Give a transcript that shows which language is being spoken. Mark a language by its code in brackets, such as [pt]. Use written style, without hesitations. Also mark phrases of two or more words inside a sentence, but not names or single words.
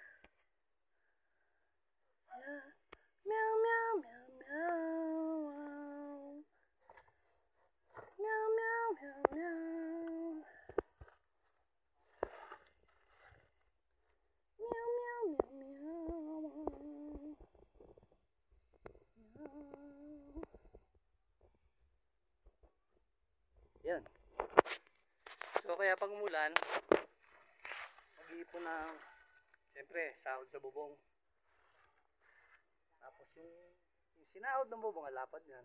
[en] Yeah. Meow, meow, meow, meow. Meow, meow, meow, meow. Meow, meow, meow, meow. [tl] Yan. So kaya pag umulan, mag-iipon ng siyempre sahod sa bubong. Tapos yung sinahod ng bubong, lapad yan.